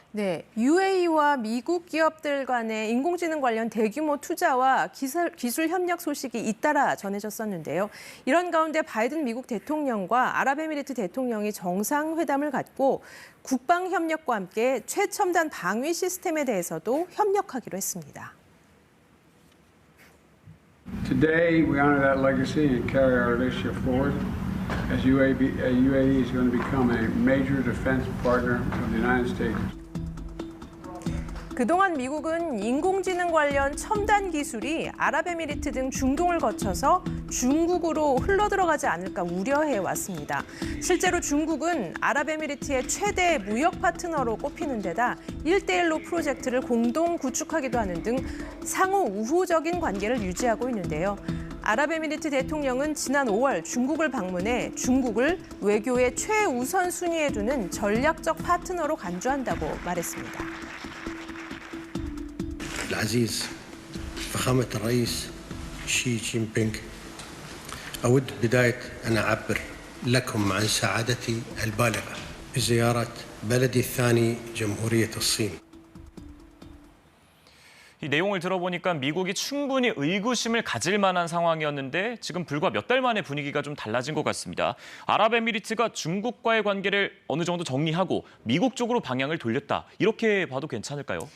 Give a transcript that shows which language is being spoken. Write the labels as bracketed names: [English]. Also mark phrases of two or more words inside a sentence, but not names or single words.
[Korean] 네, UAE와 미국 기업들 간의 인공지능 관련 대규모 투자와 기술 협력 소식이 잇따라 전해졌었는데요. 이런 가운데 바이든 미국 대통령과 아랍에미리트 대통령이 정상회담을 갖고 국방 협력과 함께 최첨단 방위 시스템에 대해서도 협력하기로 했습니다. [English] Today, we honor that legacy and carry our relationship forward as UAE is going to become a major defense partner of the United States. [Korean] 그동안 미국은 인공지능 관련 첨단 기술이 아랍에미리트 등 중동을 거쳐서 중국으로 흘러들어가지 않을까 우려해 왔습니다. 실제로 중국은 아랍에미리트의 최대 무역 파트너로 꼽히는 데다 1대1로 프로젝트를 공동 구축하기도 하는 등 상호 우호적인 관계를 유지하고 있는데요. 아랍에미리트 대통령은 지난 5월 중국을 방문해 중국을 외교의 최우선 순위에 두는 전략적 파트너로 간주한다고 말했습니다. [Arabic] العزيز فخامة الرئيس شي جين بينغ أود بداية أن أعبر لكم عن سعادتي البالغة بزيارة بلدي الثاني جمهورية الصين. [Korean] 이 내용을 들어보니까 미국이 충분히 의구심을 가질 만한 상황이었는데 지금 불과 몇 달 만에 분위기가 좀 달라진 것 같습니다. 아랍에미리트가 중국과의 관계를 어느 정도 정리하고 미국 쪽으로 방향을 돌렸다. 이렇게 봐도 괜찮을까요?